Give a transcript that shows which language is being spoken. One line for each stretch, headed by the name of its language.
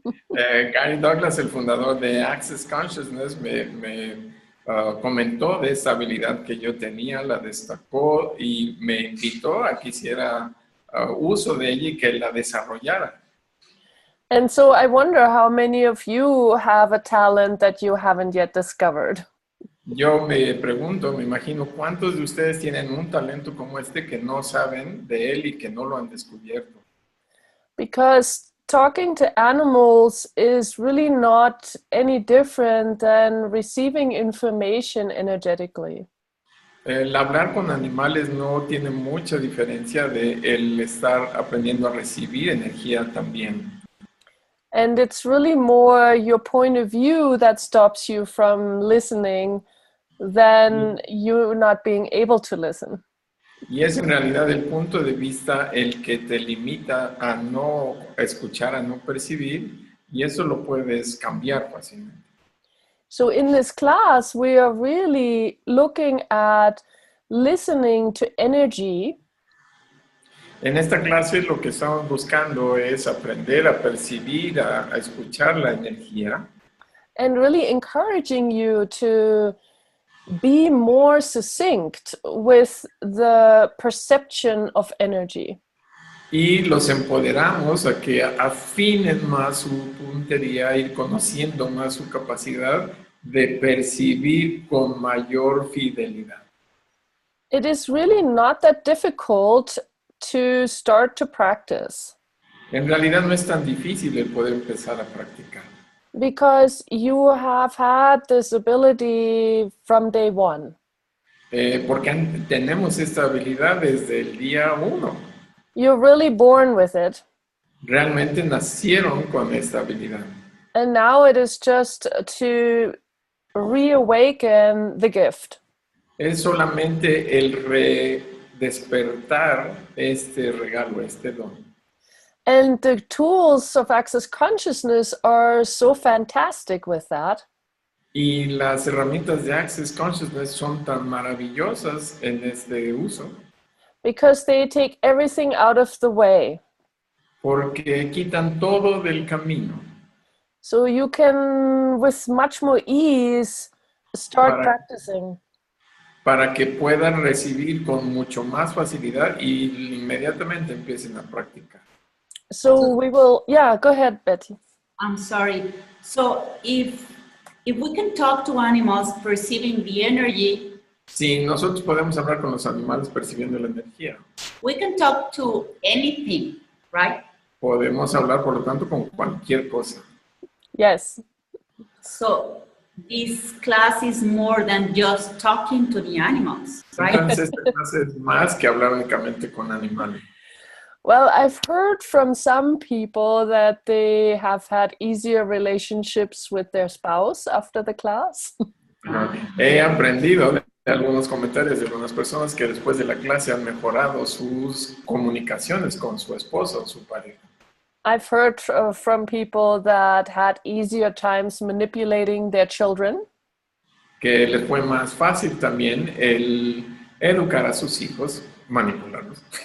Spanish: Gary Douglas, el fundador de Access Consciousness, me comentó de esta habilidad que yo tenía, la destacó y me invitó a que hiciera uso de ella y que la desarrollara.
English: And so I wonder how many of you have a talent that you haven't yet discovered.
Spanish: Yo me pregunto, me imagino, ¿cuántos de ustedes tienen un talento como este que no saben de él y que no lo han descubierto?
English: Because talking to animals is really not any different than receiving information energetically.
Spanish: El hablar con animales no tiene mucha diferencia de el estar aprendiendo a recibir energía también.
English: And it's really more your point of view that stops you from listening than you not being able to listen.
Spanish: Y es en realidad el punto de vista el que te limita a no escuchar, a no percibir, y eso lo puedes cambiar fácilmente.
English: So in this class, we are really looking at listening to energy.
Spanish: En esta clase lo que estamos buscando es aprender a percibir, a escuchar la energía.
English: And really encouraging you to be more succinct with the perception of energy.
Spanish: Y los empoderamos a que afinen más su puntería, ir conociendo más su capacidad de percibir con mayor fidelidad.
English: It is really not that difficult to start to practice.
Spanish: En realidad no es tan difícil el poder empezar a practicar.
English: Because you have had this ability from day one.
Spanish: Porque tenemos esta habilidad desde el día 1.
English: You're really born with it.
Spanish: Realmente nacieron con esta habilidad.
English: And now it is just to reawaken the gift.
Spanish: Es solamente el redespertar este regalo, este don.
English: And the tools of access consciousness are so fantastic with that.
Spanish: Y las herramientas de Access Consciousness son tan maravillosas en este uso.
English: Because they take everything out of the way.
Spanish: Porque quitan todo del camino.
English: So you can, with much more ease, start practicing.
Spanish: Para que puedan recibir con mucho más facilidad y inmediatamente empiecen a practicar.
English: So we will, yeah, go ahead, Betty. I'm sorry. So if we can talk to animals perceiving the energy,
Spanish: Sí, nosotros podemos hablar con los animales percibiendo la energía.
English: We can talk to anything, right?
Spanish: Podemos hablar, por lo tanto, con cualquier cosa.
English: Yes. So this class is more than just talking to the animals, right?
Spanish: Entonces, esta clase es más que hablar únicamente con animales.
English: Well, I've heard from some people that they have had easier relationships with their spouse after the class. Ajá.
Spanish: He aprendido de algunos comentarios de algunas personas que después de la clase han mejorado sus comunicaciones con su esposa o su pareja.
English: I've heard from people that had easier times manipulating their children.
Spanish: Que les fue más fácil también el educar a sus hijos, manipularlos.